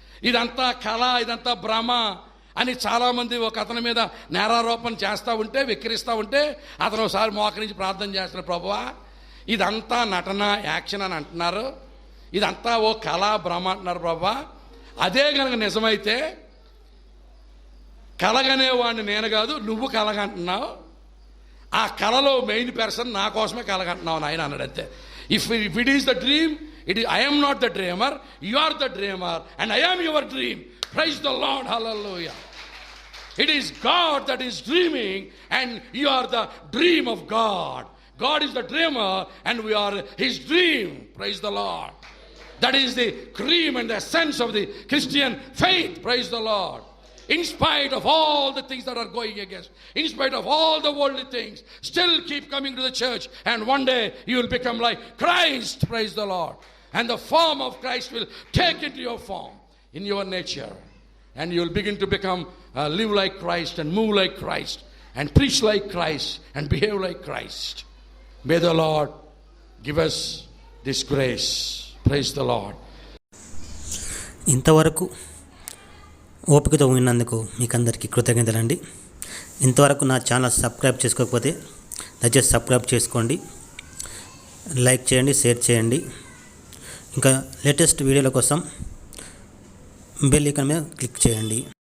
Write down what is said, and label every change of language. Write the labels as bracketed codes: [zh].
[te] ఇదంతా కళ, ఇదంతా భ్రమ అని చాలామంది ఒక అతని మీద నేరారోపణ చేస్తూ ఉంటే, వెక్కిరిస్తూ ఉంటే అతను ఒకసారి మోకరించి ప్రార్థన చేస్తున్నారు, ప్రభువా ఇదంతా నటన, యాక్షన్ అని అంటున్నారు, ఇదంతా ఓ కళ, భ్రమ అంటున్నారు ప్రభువా. అదే కనుక నిజమైతే కలగనేవాడిని నేను కాదు, నువ్వు కలగంటున్నావు. ఆ కళలో మెయిన్ పర్సన్ నా కోసమే కలగంటున్నావు నాయన అన్నాడు. అంతే. [en] If it is the dream, I am not the dreamer, you are the dreamer, and I am your dream. Praise the Lord. Hallelujah. It is God that is dreaming, and you are the dream of God. God is the dreamer, and we are his dream. Praise the Lord. That is the cream and the essence of the Christian faith. Praise the Lord. In spite of all the things that are going against, in spite of all the worldly things, still keep coming to the church, and one day you will become like Christ. Praise the Lord. And the form of Christ will take into your form, in your nature, and you will begin to become live like Christ, and move like Christ, and preach like Christ, and behave like Christ. May the Lord give us this grace. Praise the Lord. [te] ఇంతవరకు ఓపికతో విన్నందుకు మీకు అందరికీ కృతజ్ఞతలండి. ఇంతవరకు నా channel subscribe చేసుకోకపోతే దయచేసి subscribe చేసుకోండి, లైక్ చేయండి, షేర్ చేయండి. ఇంకా లేటెస్ట్ వీడియోల కోసం బెల్ ఐకాన్ మీద క్లిక్ చేయండి.